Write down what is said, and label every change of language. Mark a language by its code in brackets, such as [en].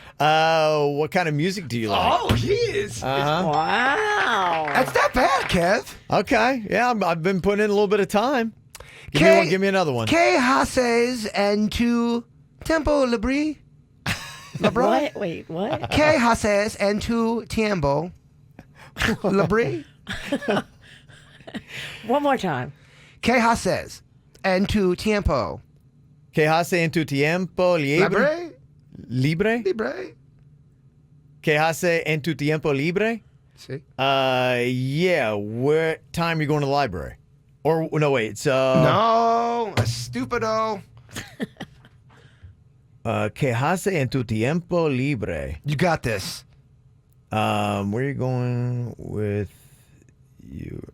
[en] What kind of music do you like? Oh, he is. Wow. That's not bad, Kev. Okay. Yeah, I've been putting in a little bit of time. Give me another one. [es] ¿Qué haces en tu tiempo libre? [en] What? Wait, what? [es] ¿Qué haces en tu tiempo libre? [en] One more time. [es] ¿Qué haces en tu tiempo ¿Qué hace en tu tiempo libre? libre? ¿Libre? Libre. ¿Qué hace en tu tiempo libre? Sí. [en] Yeah. What time are you going to the library? Or no, wait. It's [es] No, a stupido. ¿Qué hace en tu tiempo libre? [en] You got this. Where are you going with you?